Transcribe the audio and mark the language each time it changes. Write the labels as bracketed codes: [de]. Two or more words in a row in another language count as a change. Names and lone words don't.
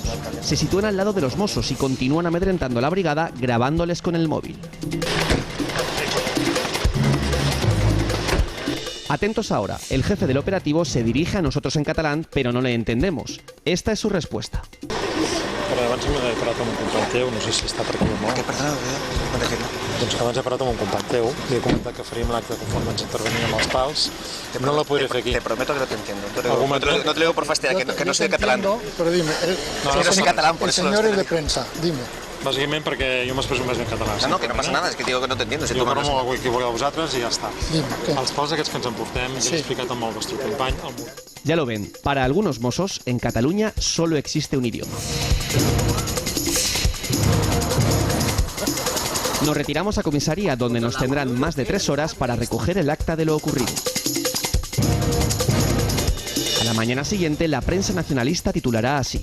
[es] Se sitúan al lado de los Mossos y continúan amedrentando a la brigada grabándoles con el móvil. Atentos ahora, el jefe del operativo se dirige a nosotros en catalán, pero no le entendemos. Esta es su respuesta. [ca] Però abans he parlat amb un company teu, no sé si està per aquí o no. Què, perdona, Doncs que abans he parlat amb un company teu, li he comentat que faríem l'acte conforme ens interveníem els pals. No la podré fer aquí. [es] Te prometo que no te entiendo. No te lo digo por fastidiar, que no soy catalán. Pero dime, no soy catalán, por el eso señor es de prensa, dime. [ca] Bàsicament perquè jo m'expreso més en català. [es] No, que no passa nada, es que digo que no te entiendo. [ca] Jo parlo molt avui que vulgueu vosaltres i ja està. [es] Dime, [ca] Els pals aquests que ens emportem, ja he explicat amb el vostre company. [es] Ya lo ven, para algunos mossos, en Cataluña solo existe un idioma. Nos retiramos a comisaría, donde nos tendrán más de 3 horas para recoger el acta de lo ocurrido. A la mañana siguiente, la prensa nacionalista titulará así: